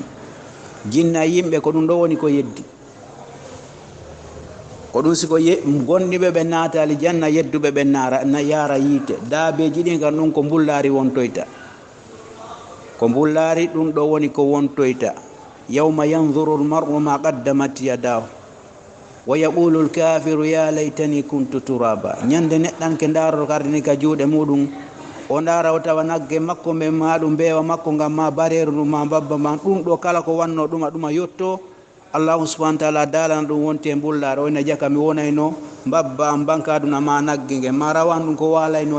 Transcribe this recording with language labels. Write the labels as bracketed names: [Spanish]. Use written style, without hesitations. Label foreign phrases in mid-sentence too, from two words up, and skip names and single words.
[Fula] jinna yimɓe ko ɗum ɗo woni ko yeddi, ko ɗum siko gonɗiɓe ɓe naatali janna, yedduɓe ɓe yara yiite. daabeji ɗin kan ɗum ko mbullari wontoyta, ko mbullari ɗum ɗo woni ko wontoyta. [Arabic] يوم ينظر المرء ما قدمت يداه ويقول الكافر يا ليتني كنت ترابا. [Fula] ñande neɗɗanke ndaaro kardini ka juuɗe muɗum, o ndaara o tawa nagge makko ɓe ma ɗum, mbewa makko ngam ma bareru ɗum ma babba ma, ɗum ɗo kala ko wanno ɗuma yotto [Arabic] الله سبحانه وتعالى [Fula] dalana ɗum wonti e mbullaare oyna jaka mi wonayno mbabba am bankaduna ma nagge nge ma rawan ɗum ko walayno